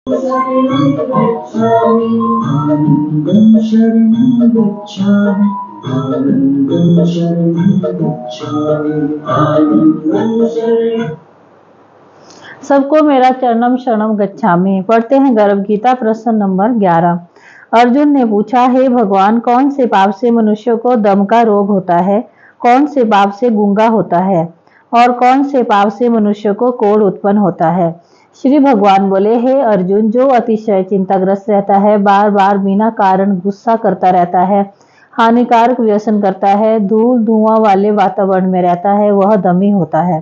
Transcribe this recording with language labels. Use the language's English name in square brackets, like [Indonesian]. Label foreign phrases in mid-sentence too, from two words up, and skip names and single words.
[Sanskrit] गच्छामि आनन्दं शरणं गच्छामि आनन्दं शरणं गच्छामि आनन्दं शरणं। [Hindi] सबको मेरा [Sanskrit] चरणम शरणम गच्छामि। [Hindi] पढ़ते हैं गर्भ गीता प्रश्न नंबर 11। अर्जुन ने पूछा, हे भगवान, कौन से पाप से मनुष्य को दम का रोग होता है, कौन से पाप से गूंगा होता है और कौन से पाप से मनुष्य को कोढ़ उत्पन्न होता है। श्री भगवान बोले, हे अर्जुन, जो अतिशय चिंताग्रस्त रहता है, बार बार बिना कारण गुस्सा करता रहता है, हानिकारक व्यसन करता है, धूल धुआं वाले वातावरण में रहता है, वह दमी होता है।